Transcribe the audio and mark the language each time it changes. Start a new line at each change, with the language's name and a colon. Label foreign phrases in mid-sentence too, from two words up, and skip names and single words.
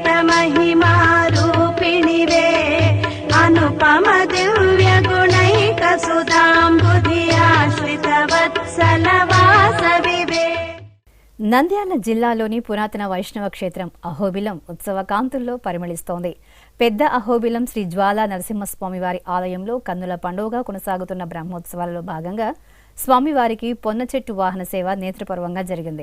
Sanskrit: महिमा रूपिणि वे अनुपम दिव्य गुणैक सुधाम्बुधि आश्रित वत्सल वासवि वे.
Telugu: నంద్యాల జిల్లాలోని పురాతన వైష్ణవ క్షేత్రం అహోబిలం ఉత్సవ కాంతుల్లో పరిమళిస్తోంది. పెద్ద అహోబిలం శ్రీ జ్వాలా నరసింహస్వామి వారి ఆలయంలో కన్నుల పండుగగా కొనసాగుతున్న బ్రహ్మోత్సవాలలో భాగంగా స్వామివారికి పొన్న చెట్టు వాహన సేవ నేత్రపర్వంగా జరిగింది.